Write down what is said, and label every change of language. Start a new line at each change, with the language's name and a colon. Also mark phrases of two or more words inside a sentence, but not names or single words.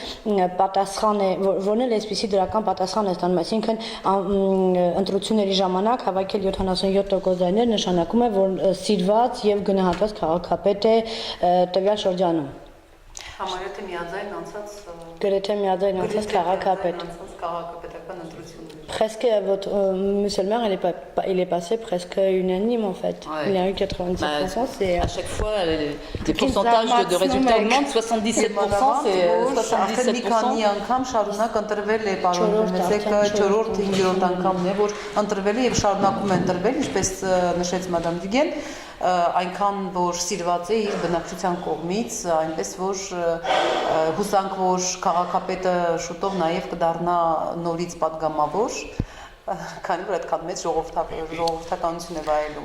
Armenian: էլ այսպիսի դրական պատասխան է ստանում, այսինքն ընտրությունների ժամանակ հավաքել 77% ձայներ նշանակում է, որ սիրված եւ գնահատված քաղաքապետ է տվյալ շրջանում։ Համարյա միաձայն անցած Գրեթե միաձայն անցած քաղաքապետ։ Քաղաքապետական ընտրությունները։
French: Presque, votre monsieur le maire, il est passé presque unanime en fait. Ouais. Il a eu 97%. C'est à chaque fois, les pourcentages de résultats augmentent. 77%, c'est 77%.
Armenian: Մի քանի անգամ շարունակ ընտրվել է պարոն Պեմզեկը, 4-րդ, 5-րդ անգամն է, որ ընտրվել է եւ շարունակում է ընտրվել, ինչպես նշեց մադամ Դյուգեն, այնքան որ սիրված է իր բնակչության կողմից, այնպես որ հուսանք որ քաղաքապետը շուտով նաև կդառնա նորից падգամավոր, քանի որ այդքան մեծ ժողովրդականություն է վայելում։